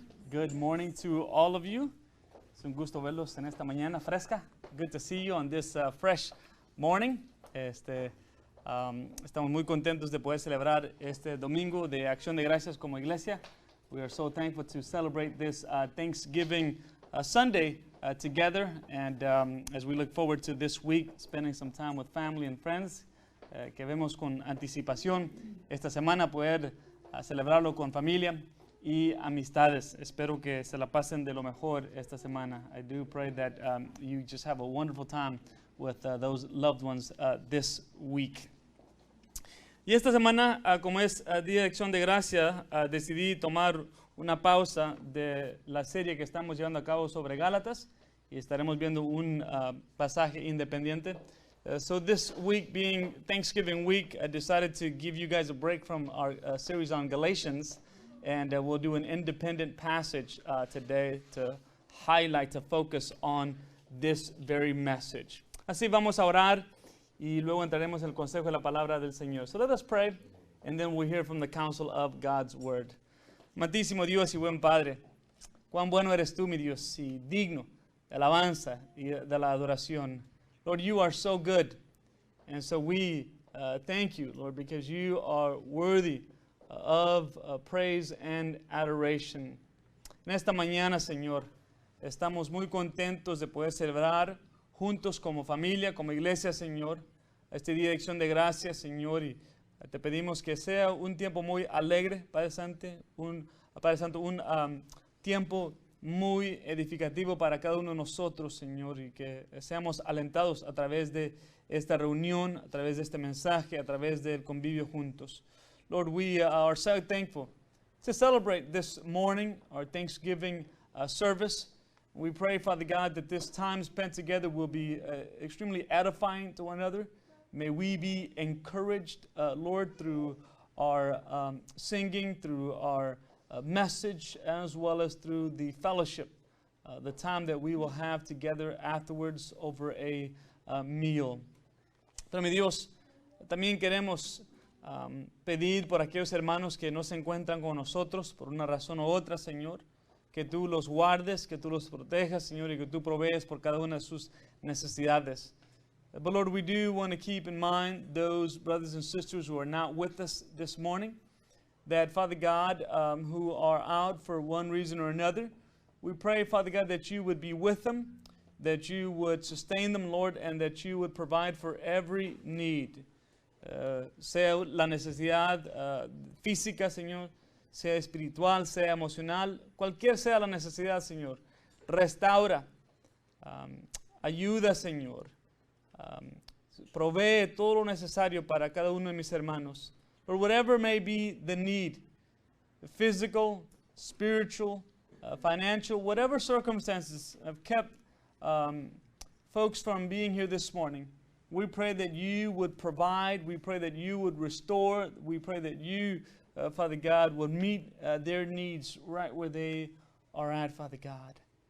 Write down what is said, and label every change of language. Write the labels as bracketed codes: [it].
[en] Good morning to all of you. [es] Es un gusto verlos en esta mañana fresca. [en] Good to see you on this fresh morning. [es] Estamos muy contentos de poder celebrar este domingo de Acción de Gracias como iglesia. [en] We are so thankful to celebrate this Thanksgiving Sunday together. And as we look forward to this week, spending some time with family and friends, [es] que vemos con anticipación esta semana poder celebrarlo con familia y amistades. Espero que se la pasen de lo mejor esta semana. [en] I do pray that you just have a wonderful time with those loved ones this week. [es] Y esta semana, como es Día de Acción de Gracia, decidí tomar una pausa de la serie que estamos llevando a cabo sobre Gálatas y estaremos viendo un pasaje independiente. [en] So this week being Thanksgiving week, I decided to give you guys a break from our series on Galatians, and we'll do an independent passage today to highlight, to focus on this very message. [es] Así vamos a orar y luego entraremos en el consejo de la palabra del Señor. [en] So let us pray, and then we'll hear from the counsel of God's word. [es] Amantísimo Dios y buen Padre, cuán bueno eres tú, mi Dios, y digno de alabanza y de la adoración. [en] Lord, you are so good, and so we thank you, Lord, because you are worthy of praise and adoration. [es] En esta mañana, Señor, estamos muy contentos de poder celebrar juntos como familia, como iglesia, Señor, este Día de Acción de Gracias, Señor, y te pedimos que sea un tiempo muy alegre, Padre Santo, un tiempo muy edificativo para cada uno de nosotros, Señor, y que seamos alentados a través de esta reunión, a través de este mensaje, a través del convivio juntos. [en] Lord, we are so thankful to celebrate this morning, our Thanksgiving service. We pray, Father God, that this time spent together will be extremely edifying to one another. May we be encouraged, Lord, through our singing, through our message, as well as through the fellowship, the time that we will have together afterwards over a meal. [es] Pero mi Dios, también queremos pedir por aquellos hermanos que no se encuentran con nosotros por una razón u otra, Señor, que tú los guardes, que tú los protejas, Señor, y que tú provees por cada una de sus necesidades. [en] But Lord, we do want to keep in mind those brothers and sisters who are not with us this morning, that, Father God, who are out for one reason or another, we pray, Father God, that you would be with them, that you would sustain them, Lord, and that you would provide for every need, [es] sea la necesidad física, Señor, sea espiritual, sea emocional, cualquier sea la necesidad, Señor. Restaura, ayuda, Señor, provee todo lo necesario para cada uno de mis hermanos. [en] Or whatever may be the need, physical, spiritual, financial, whatever circumstances have kept folks from being here this morning, we pray that you would provide, we pray that you would restore, we pray that you, Father God, would meet their needs right where they are at, Father God.